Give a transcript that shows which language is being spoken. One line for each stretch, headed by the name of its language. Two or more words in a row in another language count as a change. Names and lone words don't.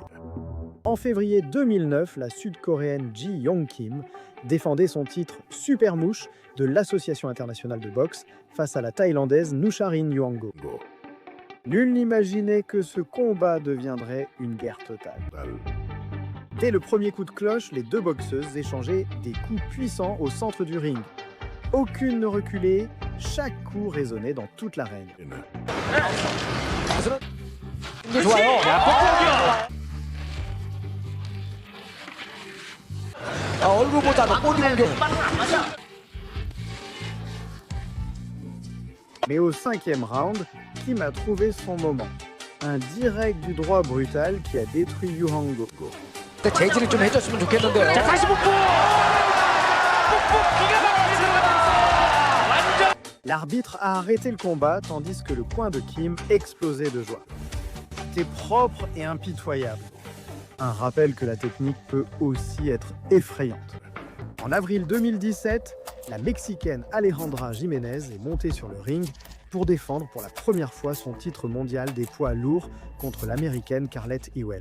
French: En février 2009, la sud-coréenne Ji Yong Kim défendait son titre Super Mouche de l'Association internationale de boxe face à la thaïlandaise Nucharin Yuango. Nul n'imaginait que ce combat deviendrait une guerre totale. Dès le premier coup de cloche, les deux boxeuses échangeaient des coups puissants au centre du ring. Aucune ne reculait, Chaque coup résonnait dans toute l'arène.
Korean: 이게 좋아요. 야, 얼굴보다는 꼬리 공격.
French: Mais au 5e round, Kim a trouvé son moment. Un direct du droit brutal qui a détruit Yu Hang-go.
Korean: 근데 제지를 좀 해줬으면 좋겠는데요. 자, 다시 북부! 기가 막혔습니다. 완전.
French: L'arbitre a arrêté le combat tandis que le coin de Kim explosait de joie. C'était propre et impitoyable. Un rappel que la technique peut aussi être effrayante. En avril 2017, la Mexicaine Alejandra Jiménez est montée sur le ring pour défendre pour la première fois son titre mondial des poids lourds contre l'Américaine Carlette Ewell.